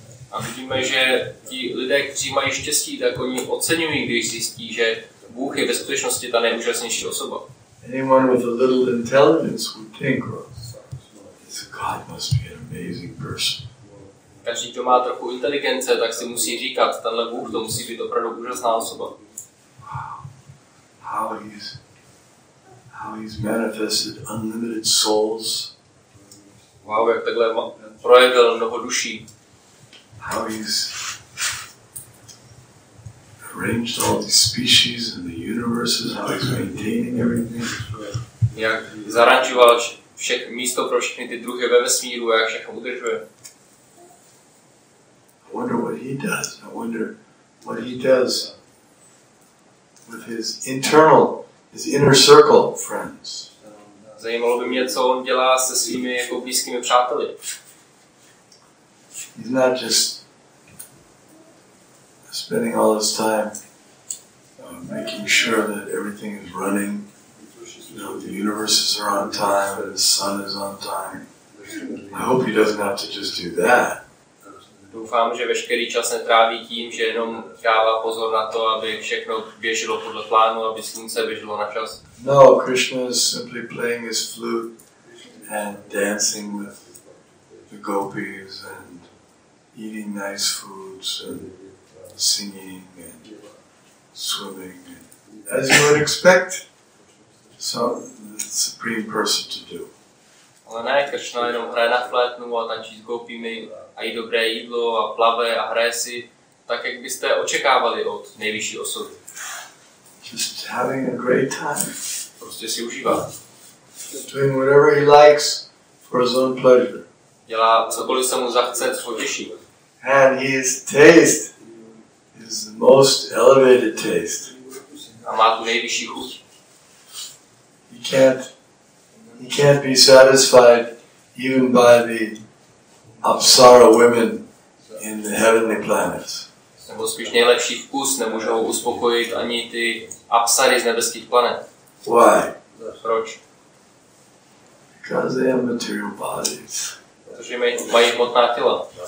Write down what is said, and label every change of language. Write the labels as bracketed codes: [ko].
[cs] A vidíme, že ti lidé, kteří mají štěstí, tak oni oceňují, když zjistí, že Bůh je ve skutečnosti ta nejúžasnější osoba. [en] Anyone with a little intelligence would think, well, God must be an amazing person. [cs] Každý, kdo má trochu inteligence, tak si musí říkat, tenhle Bůh, to musí být opravdu úžasná osoba. [en] Wow. How he's manifested unlimited souls. [cs] Wow, jak takhle projevil mnoho duší. [en] How he's arranged all these species and the universes, how he's maintaining everything. [cs] Jak zaranžoval místo pro všechny ty druhy ve vesmíru a jak všechno udržuje. [en] I wonder what he does. I wonder what he does with his inner circle friends. [cs] Zajímalo by mě, co on dělá se svými jako blízkými přáteli. [en] He's not just spending all his time making sure that everything is running. You know, the universes are on time and the sun is on time. I hope he doesn't have to just do that. [cs] Doufám, že veškerý čas netráví tím, že jenom dává pozor na to, aby všechno běželo podle plánu, aby slunce běželo na čas. [en] No, Krishna is simply playing his flute and dancing with the gopis and eating nice foods and singing and swimming, as you would expect the Supreme Person to do. [cs] Ale ne, Kršna jenom hraje na flétnu a tančí s gopími a jí dobré jídlo a plave a hraje si tak, jak byste očekávali od nejvyšší osoby. [en] Just having a great time. [cs] Prostě si užívá. [en] Doing whatever he likes for his own pleasure. [cs] Dělá cokoliv se mu zachce, co ho těší. [en] And his taste is the most elevated taste. [cs] A má tu nejvyšší chuť. [en] He can't be satisfied even by the Apsara women in the heavenly planets. [cs] Nebo spíš nejlepší vkus, nemůžou uspokojit ani ty apsary z nebeských planet. [en] Why? [cs] Proč? [en] Because they have material bodies. [cs] Protože mají hmotná těla.